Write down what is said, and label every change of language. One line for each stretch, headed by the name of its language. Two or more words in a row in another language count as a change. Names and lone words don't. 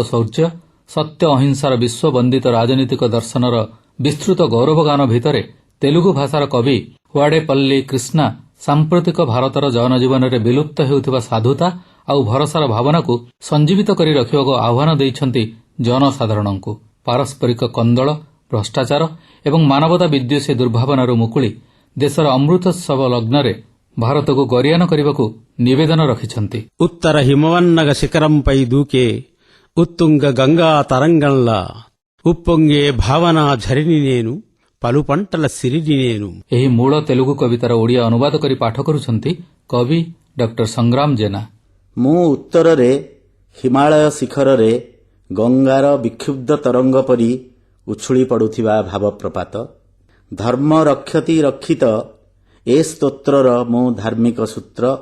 Odia: ଶୌର୍ଯ୍ୟ, ସତ୍ୟ ଅହିଂସାର ବିଶ୍ୱବନ୍ଦିତ ରାଜନୈତିକ ଦର୍ଶନର ବିସ୍ତୃତ ଗୌରବଗାନ ଭିତରେ ତେଲୁଗୁ ଭାଷାର କବି ୱାଡେପଲ୍ଲୀ କ୍ରିଷ୍ଣା ସାମ୍ପ୍ରତିକ ଭାରତର ଜନଜୀବନରେ ବିଲୁପ୍ତ ହେଉଥିବା ସାଧୁତା ଆଉ ଭରସାର ଭାବନାକୁ ସଞ୍ଜୀବିତ କରି ରଖିବାକୁ ଆହ୍ୱାନ ଦେଇଛନ୍ତି ଜନସାଧାରଣଙ୍କୁ। ପାରସ୍ପରିକ କନ୍ଦଳ, ଭ୍ରଷ୍ଟାଚାର ଏବଂ ମାନବତା ବିଦ୍ୱେଷୀ ଦୁର୍ଭାବନାରୁ ମୁକୁଳି ଦେଶର ଅମୃତୋତ୍ସବ ଲଗ୍ନରେ ଭାରତକୁ ଗରିୟାନ କରିବାକୁ ନିବେଦନ ରଖିଛନ୍ତି।
Telugu: ఉత్తర హిమవన్నగ శిఖరంపై దూకే ఉత్తుంగ గంగా తరంగంలా ఉప్పొంగే భావనా ఝరిని నేను పలుపంటల సిరిని నేను
Odia: ଏହି ମୂଳ ତେଲୁଗୁ କବିତାର ଓଡ଼ିଆ ଅନୁବାଦ କରି ପାଠ କରୁଛନ୍ତି କବି ଡକ୍ଟର ସଂଗ୍ରାମ ଜେନା। ମୁଁ ଉତ୍ତରରେ ହିମାଳୟ ଶିଖରରେ ଗଙ୍ଗାର ବିକ୍ଷୁବ୍ଧ ତରଙ୍ଗ ପରି ଉଛୁଳି ପଡ଼ୁଥିବା ଭାବପ୍ରପାତ।
Sanskrit: ଧର୍ମ ରକ୍ଷତି ରକ୍ଷିତ
Odia: ଏ ସ୍ତୋତ୍ରର ମୁଁ ଧାର୍ମିକ ସୂତ୍ର।